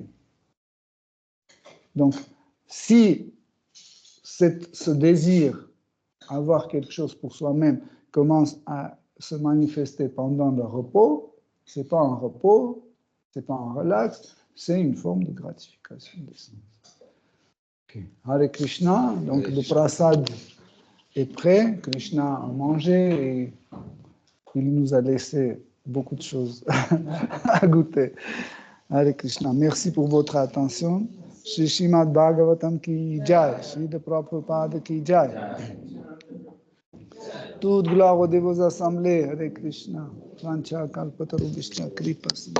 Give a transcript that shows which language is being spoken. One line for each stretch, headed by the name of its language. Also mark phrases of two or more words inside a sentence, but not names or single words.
French: Donc, si ce désir, avoir quelque chose pour soi-même, commence à se manifester pendant le repos, ce n'est pas un repos, ce n'est pas un relax, c'est une forme de gratification des sens. Okay.
Sanskrit: Hare Krishna,
French: donc le prasad est prêt, Krishna a mangé et il nous a laissé beaucoup de choses à goûter.
Sanskrit: Hare Krishna,
French: merci pour votre attention.
Hindi: Shri Srimad Bhagavatam ki jai, Shri Prabhupada ki jai.
French: Toute gloire aux dévots assemblés,
Sanskrit: Hare Krishna. Vancha kalpataru Vishnu kripa.